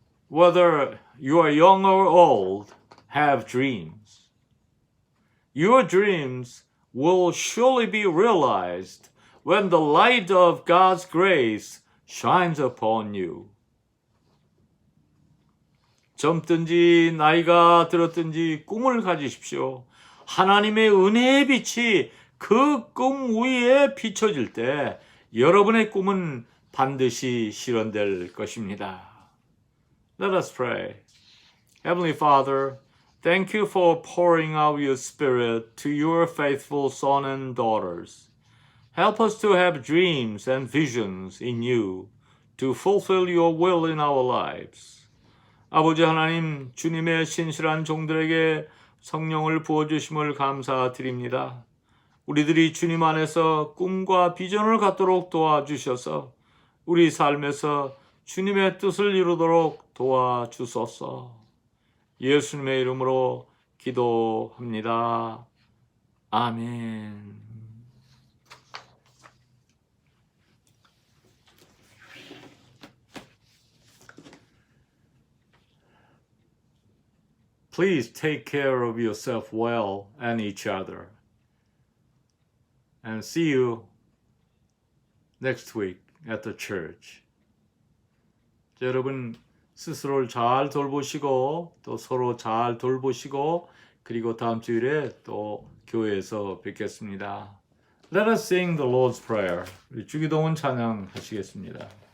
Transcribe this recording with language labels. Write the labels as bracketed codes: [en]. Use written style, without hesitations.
[en] Whether you are young or old, have dreams. Your dreams will surely be realized when the light of God's grace shines upon you. [ko] 젊든지 나이가 들었든지 꿈을 가지십시오. 하나님의 은혜의 빛이 그 꿈 위에 비춰질 때 여러분의 꿈은 반드시 실현될 것입니다. [en] Let us pray. Heavenly Father, thank you for pouring out your Spirit to your faithful sons and daughters. Help us to have dreams and visions in you to fulfill your will in our lives. [ko] 아버지 하나님, 주님의 신실한 종들에게 성령을 부어주심을 감사드립니다. 우리들이 주님 안에서 꿈과 비전을 갖도록 도와주셔서 우리 삶에서 주님의 뜻을 이루도록 도와주소서. 예수님의 이름으로 기도합니다. 아멘. [en] Please take care of yourself well and each other. And see you next week at the church. [ko] 여러분 스스로를 잘 돌보시고 또 서로 잘 돌보시고 그리고 다음 주일에 또 교회에서 뵙겠습니다. [en] Let us sing the Lord's Prayer. [ko] 주기도문 찬양하시겠습니다.